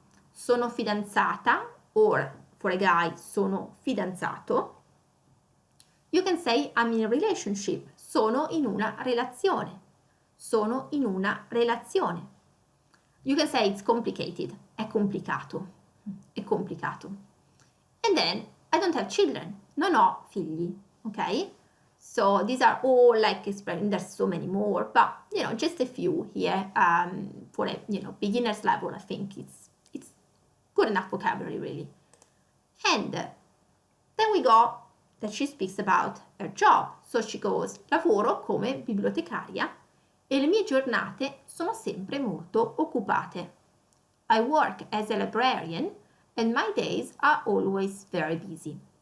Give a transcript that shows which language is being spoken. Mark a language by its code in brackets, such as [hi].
[it] sono fidanzata, [en] or for a guy, [it] sono fidanzato. [en] You can say I'm in a relationship, [it] sono in una relazione, [en] sono in una relazione. You can say it's complicated, [it] è complicato, è complicato. [en] And then, I don't have children, [it] non ho figli, [en] ok? So these are all like explaining, there's so many more, but you know, just a few here for a beginner's level. I think it's good enough vocabulary really. And then we got that she speaks about her job. So she goes, [it] lavoro come bibliotecaria e le mie giornate sono sempre molto occupate. [en] I work as a librarian and my days are always very busy.